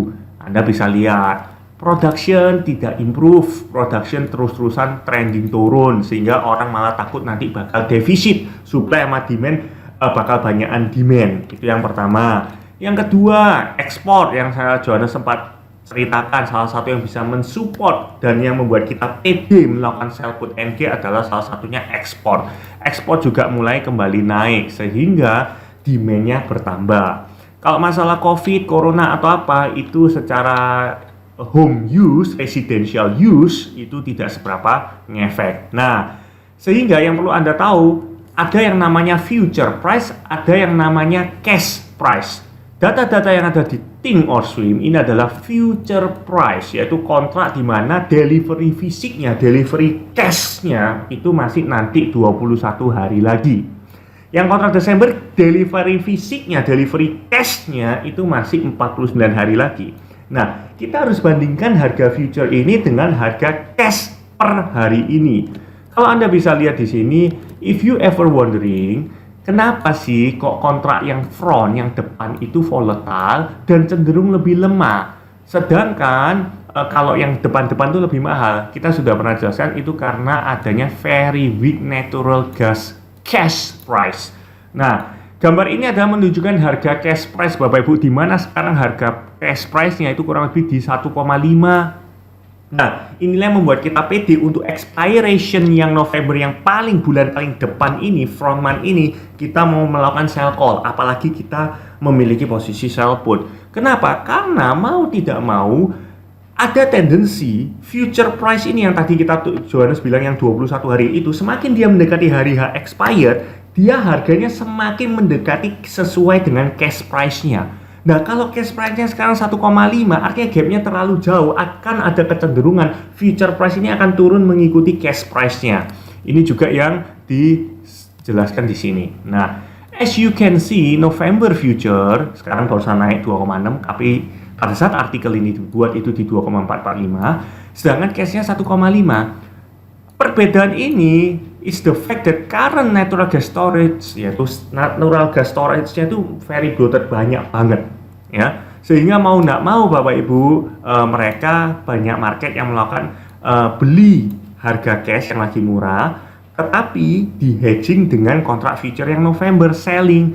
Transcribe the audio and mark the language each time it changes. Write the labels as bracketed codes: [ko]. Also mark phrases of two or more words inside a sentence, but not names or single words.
[id] Anda bisa lihat production tidak improve, production terus-terusan trending turun sehingga orang malah takut nanti bakal defisit, supply sama demand bakal banyakan demand. Itu yang pertama. Yang kedua, ekspor yang saya Johannes sempat ceritakan, salah satu yang bisa mensupport dan yang membuat kita pede melakukan [en] sell put [id] NG adalah salah satunya ekspor. Ekspor juga mulai kembali naik sehingga demand-nya bertambah. Kalau masalah COVID, corona atau apa itu secara [en] home use, residential use [id] itu tidak seberapa ngefek. Nah, sehingga yang perlu Anda tahu ada yang namanya [en] future price, [id] ada yang namanya [en] cash price. [id] Data-data yang ada di Think or Swim ini adalah [en] future price, [id] yaitu kontrak di mana delivery fisiknya, [en] delivery cash-nya [id] itu masih nanti 21 hari lagi. Yang kontrak Desember, delivery fisiknya, [en] delivery cash-nya [id] itu masih 49 hari lagi. Nah, kita harus bandingkan harga future ini dengan harga cash per hari ini. Kalau Anda bisa lihat di sini, [en] if you ever wondering, [id] kenapa sih kok kontrak yang front, yang depan itu volatile dan cenderung lebih lemah? Sedangkan kalau yang depan-depan itu lebih mahal. Kita sudah pernah jelaskan itu karena adanya [en] very weak natural gas cash price. [id] Nah, gambar ini adalah menunjukkan harga [en] cash price [id] Bapak Ibu, di mana sekarang harga [en] cash price-nya [id] itu kurang lebih di 1,5. Nah, inilah yang membuat kita pede untuk expiration yang November, yang bulan paling depan ini, [en] front month [id] ini, kita mau melakukan [en] sell call, [id] apalagi kita memiliki posisi [en] sell put. [id] Kenapa? Karena mau tidak mau ada tendensi [en] future price [id] ini yang tadi Johannes bilang yang 21 hari itu, semakin dia mendekati hari H expired, dia harganya semakin mendekati sesuai dengan [en] cash price-nya. [id] Nah, kalau [en] cash price-nya [id] sekarang 1,5, artinya gap-nya terlalu jauh, akan ada kecenderungan [en] future price [id] ini akan turun mengikuti [en] cash price-nya. [id] Ini juga yang dijelaskan di sini. Nah, [en] as you can see, November future [id] sekarang barusan naik 2,6, tapi pada saat artikel ini dibuat itu di 2,445, sedangkan cash-nya 1,5. Perbedaan ini [en] is the fact that current natural gas storage, [id] yaitu [en] natural gas storage-nya [id] itu [en] very bloated, [id] banyak banget ya, sehingga mau nggak mau Bapak Ibu mereka banyak market yang melakukan beli harga cash yang lagi murah, tetapi di hedging dengan kontrak future yang November selling.